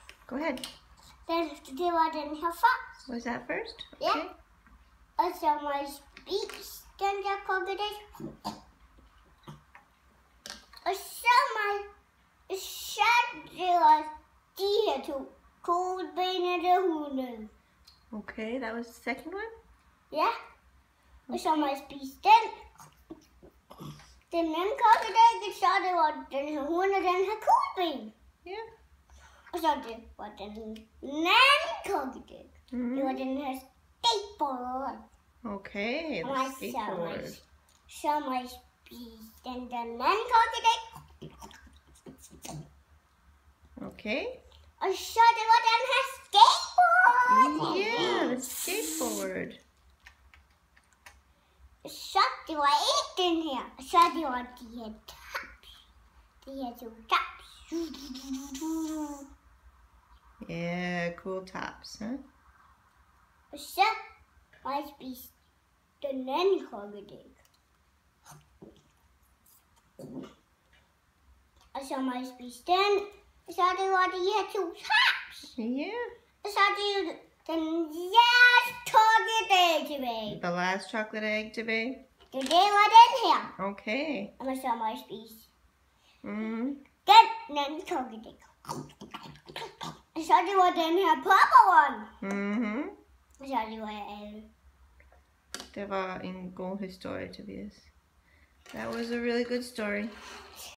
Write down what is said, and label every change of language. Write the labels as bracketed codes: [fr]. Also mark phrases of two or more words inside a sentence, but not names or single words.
[en] Go ahead. [da] Det var den her først. [en] Was that first? [da] Ja. Okay. Og så må jeg spise den der krokodil. Og så det var de her to. Kuglebenede hunde. [en] Okay, that was the second one? [da] Ja. Og så må jeg spise den. Den anden krokodil, så det var den her hunde, den her kugleben. [en] Yeah. [da] Og så det var den anden krokodil. Det var den her skateboard. Okay, Og [en] the skateboard. [da] så må jeg spise den anden krokodil. Okay. Og så det var den her skateboard. [en] Yeah, the skateboard. [da] Så det var ikke den her. Og så det var de her taps. De her to taps. [en] Yeah, cool tops, huh? [da] Og så må jeg spise den anden krokodil. Og så må jeg spise den. Og så det var de her to taps. [en] Yeah. [da] Og så er det jo den last krokodil tilbage. [en] The last chocolate egg tilbage? [da] Det var den her. Okay. Og så må jeg spise Mm. den anden krokodil. Og så det var den her [en] purple one. Mm-hmm. [da] Og så det var alle. Det var en god historie, Tobias. [en] That was a really good story.